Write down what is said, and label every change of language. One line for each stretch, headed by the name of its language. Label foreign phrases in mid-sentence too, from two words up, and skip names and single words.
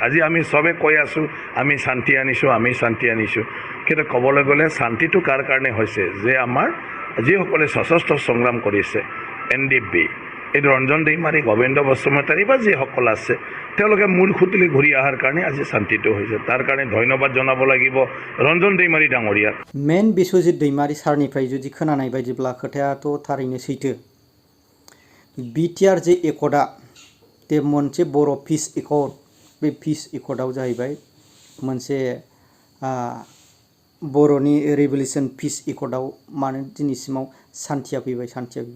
Assamese: আজি আমি চবে কৈ আছোঁ আমি শান্তি আনিছোঁ, কিন্তু ক'বলৈ গ'লে শান্তিটো কাৰ কাৰণে হৈছে যে আমাৰ যিসকলে সশস্ত্ৰ সংগ্ৰাম কৰিছে NDP, এই ৰঞ্জন दैमारी, গোবিন্দ বসুমতাৰী বা যিসকল আছে তেওঁলোকে মূল খুঁটিলৈ ঘূৰি অহাৰ কাৰণে আজি শান্তিটো হৈছে। তাৰ কাৰণে ধন্যবাদ জনাব লাগিব ৰঞ্জন दैमारी ডাঙৰীয়াক।
Bodo: मेन बिस'जित दैमारी सारनिफ्राय जुदि खोनानाय बायदिब्ला खोथायाथ' थारैनो सैथो। बिटिआर जे एकर्डआ बे मोनसे बर' पिस एकर्ड, बे पिस एकर्डआव जाहैबाय मोनसे बर'नि रिभलिउसन पिस एकर्डआव मानो दिनैसिमाव शान्तिया फैबाय।